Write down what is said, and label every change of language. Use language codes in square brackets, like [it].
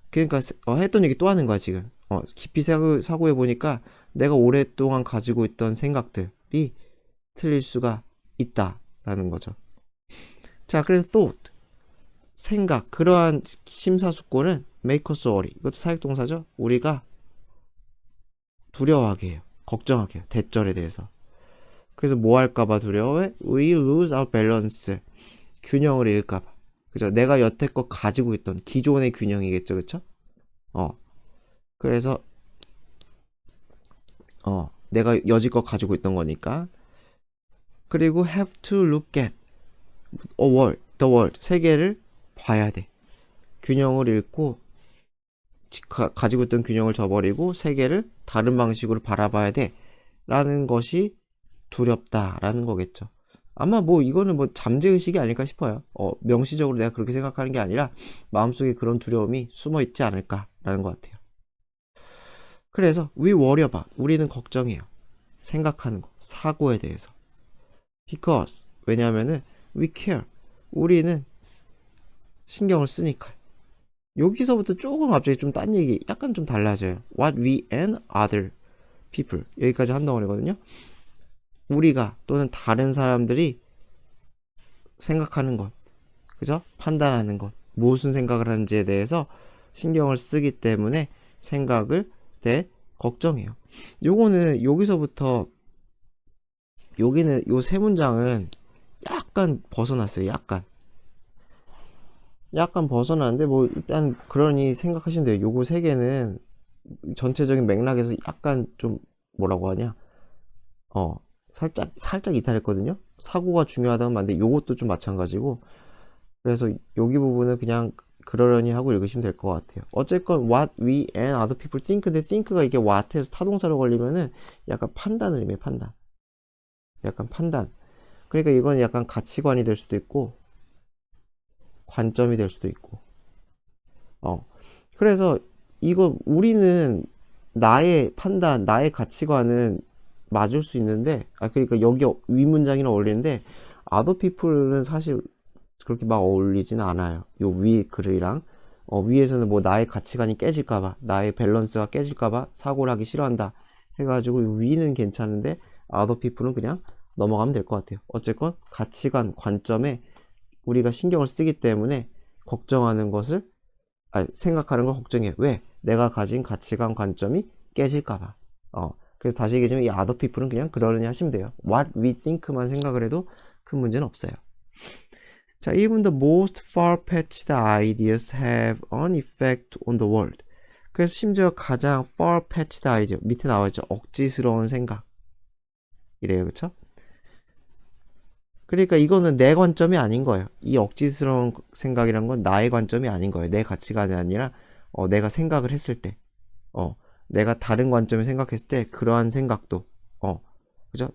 [ko] 그러니까 했던 얘기 또 하는 거야 지금. 깊이 사고해 보니까 내가 오랫동안 가지고 있던 생각들이 틀릴 수가 있다라는 거죠. 자, 그래서 thought 생각 그러한 심사숙고는 [en] make us worry [ko] 이것도 사역동사죠. 우리가 두려워하게 해요. 걱정하게 해요. 대절에 대해서. 그래서 뭐 할까봐 두려워해? [en] We lose our balance [ko] 균형을 잃을까봐. 그죠? 내가 여태껏 가지고 있던 기존의 균형이겠죠, 그쵸? 그래서 내가 여지껏 가지고 있던 거니까. [en] 그리고 have to look at the world [ko] 세계를 봐야 돼. 균형을 잃고 가지고 있던 균형을 저버리고 세계를 다른 방식으로 바라봐야 돼 라는 것이 두렵다라는 거겠죠. 아마 이거는 잠재의식이 아닐까 싶어요. 명시적으로 내가 그렇게 생각하는 게 아니라 마음속에 그런 두려움이 숨어 있지 않을까라는 것 같아요. 그래서 [en] we worry about [ko] 우리는 걱정해요. 생각하는 거, 사고에 대해서. because 왜냐하면은 [en] we care [ko] 우리는 신경을 쓰니까. 여기서부터 조금 갑자기 좀 딴 얘기 약간 좀 달라져요. [en] what we and other people [ko] 여기까지 한 덩어리거든요. 우리가 또는 다른 사람들이 생각하는 것 그죠? 판단하는 것 무슨 생각을 하는지에 대해서 신경을 쓰기 때문에 생각을 걱정해요. 요거는 여기서부터 여기는 요 세 문장은 약간 벗어났어요. 약간 벗어나는데 일단 그러니 생각하시면 돼요. 요거 세 개는 전체적인 맥락에서 약간 좀 뭐라고 하냐 살짝 이탈했거든요. 사고가 중요하다면 맞는데 요것도 좀 마찬가지고, 그래서 여기 부분은 그냥 그러려니 하고 읽으시면 될 것 같아요. [en] 어쨌건 what we and other people think. [ko] 근데 think가 이게 what에서 타동사로 걸리면은 약간 판단을 의미해. 판단. 약간 판단. 그러니까 이건 약간 가치관이 될 수도 있고 관점이 될 수도 있고. 그래서 이거 우리는 나의 판단, 나의 가치관은 맞을 수 있는데, 그러니까 여기 위 문장이랑 어울리는데 other people는 사실 그렇게 막 어울리지는 않아요. 요 위 글이랑 위에서는 뭐 나의 가치관이 깨질까봐, 나의 밸런스가 깨질까봐 사고를 하기 싫어한다 해가지고 위는 괜찮은데 other people는 그냥 넘어가면 될 것 같아요. 어쨌건 가치관, 관점에 우리가 신경을 쓰기 때문에 걱정하는 것을, 생각하는 걸 걱정해. 왜? 내가 가진 가치관, 관점이 깨질까봐. 그래서 다시 얘기하자면 이 other people은 그냥 그러려니 하시면 돼요. [en] what we think [ko] 만 생각을 해도 큰 문제는 없어요. [en] 자, even the most far-fetched ideas have an effect on the world. [ko] 그래서 심지어 가장 far-fetched idea, 밑에 나와있죠. 억지스러운 생각. 이래요, 그쵸? 그러니까 이거는 내 관점이 아닌 거예요. 이 억지스러운 생각이란 건 나의 관점이 아닌 거예요. 내 가치관이 아니라 내가 생각을 했을 때, 내가 다른 관점을 생각했을 때 그러한 생각도, 그죠?